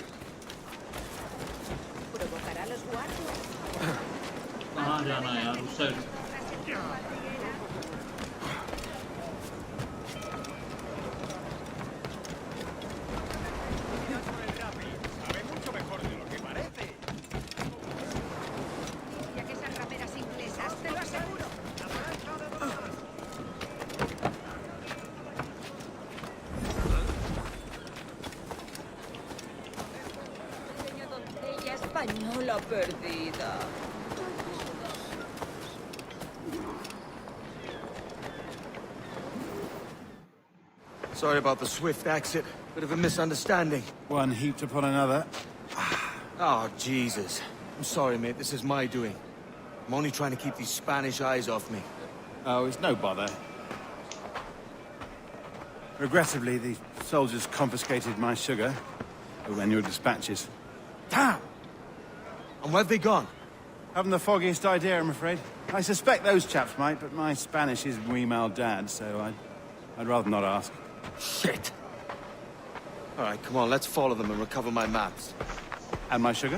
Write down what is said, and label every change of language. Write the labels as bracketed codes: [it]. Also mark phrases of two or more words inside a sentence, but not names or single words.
[es] Provocará a los guardias. [hi] कहाँ जाना है यार उस साइड [es] Sabe mucho mejor de lo que parece. Ya que esas rameras inglesas, te lo aseguro. Pequeña doncella española perdida. [en] Sorry about the swift exit. Bit of a misunderstanding. One heaped upon another. Oh, Jesus. I'm sorry, mate. This is my doing. I'm only trying to keep these Spanish eyes off me. Oh, it's no bother. Regrettably, the soldiers confiscated my sugar when your dispatches. Damn! And where have they gone? Haven't the foggiest idea, I'm afraid. I suspect those chaps might, but my Spanish is [es] muy mal [en] dad, so I'd rather not ask. Shit! All right, come on, let's follow them and recover my maps. And my sugar?